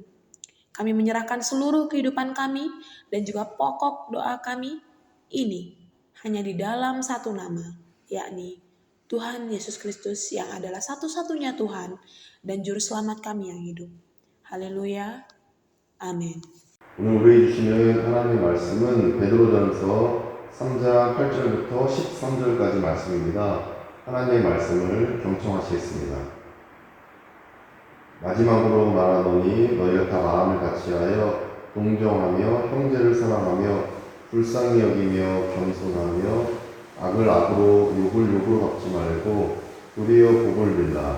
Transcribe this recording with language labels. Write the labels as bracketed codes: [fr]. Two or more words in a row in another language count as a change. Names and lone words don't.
[id] Kami menyerahkan seluruh kehidupan kami dan juga pokok doa kami ini hanya di dalam satu nama, yakni Tuhan Yesus Kristus yang adalah satu-satunya Tuhan dan Juru Selamat kami yang hidup. Haleluya. [ko] 아멘. 오늘 우리에게 주시는 하나님의 말씀은 베드로전서 3장 8절부터 13절까지 말씀입니다. 하나님의 말씀을 경청하시겠습니다. 마지막으로 말하노니 너희가 다 마음을 같이하여 동정하며 형제를 사랑하며 불쌍히 여기며 겸손하며 악을 악으로 욕을 욕으로 갚지 말고 도리어 복을 빌라.